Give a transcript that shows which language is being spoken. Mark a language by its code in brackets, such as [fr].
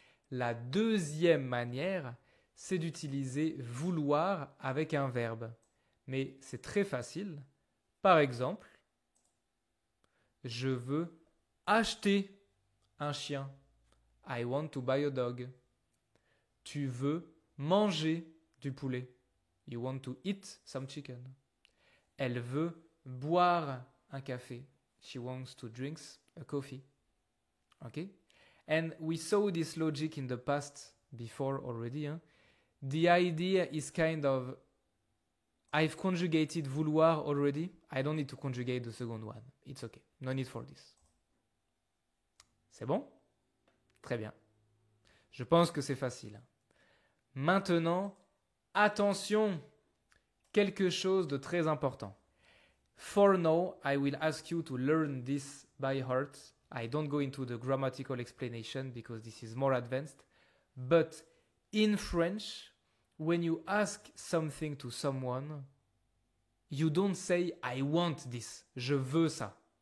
[fr] La deuxième manière, c'est d'utiliser vouloir avec un verbe. Mais c'est très facile. Par exemple, je veux acheter un chien. [en] I want to buy a dog. [fr] Tu veux manger du poulet. [en] You want to eat some chicken. [fr] Elle veut boire un café. [en] She wants to drink a coffee. Okay? And we saw this logic in the past before already. The idea is kind of, I've conjugated vouloir already. I don't need to conjugate the second one. It's okay. No need for this. [fr] C'est bon? Très bien. Je pense que c'est facile. Maintenant, attention, quelque chose de très important. [en] For now, I will ask you to learn this by heart. I don't go into the grammatical explanation because this is more advanced. But in French, when you ask something to someone, you don't say, I want this. [fr] Je veux ça.